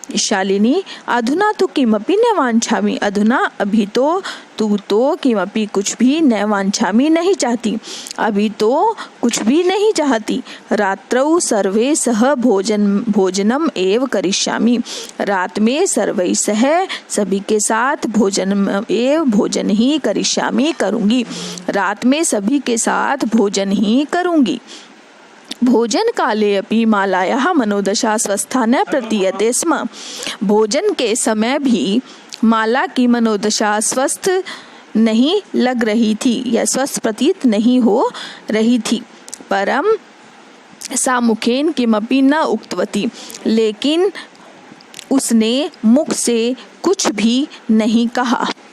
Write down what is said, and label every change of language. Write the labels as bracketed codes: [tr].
[hi] शालिनी, [sa] अधुना तो किमपि न वांछामि, [hi] अधुना अभी तो तू तो किमपि कुछ भी न वांछामि नहीं चाहती, अभी तो कुछ भी नहीं चाहती। [sa] रात्रौ सर्वे सह भोजनम एव करिष्यामि। [hi] रात में सर्वै सह सभी के साथ भोजन ही करिष्यामि करूंगी। रात में सभी के साथ भोजन ही करूंगी। [sa] भोजन काले अपि मालायाः मनोदशा स्वस्था न प्रतीयते स्म। [hi] भोजन के समय भी माला की मनोदशा स्वस्थ नहीं लग रही थी या स्वस्थ प्रतीत नहीं हो रही थी। [sa] परम सा मुखेन किमपि न उक्तवती, [hi] लेकिन उसने मुख से कुछ भी नहीं कहा।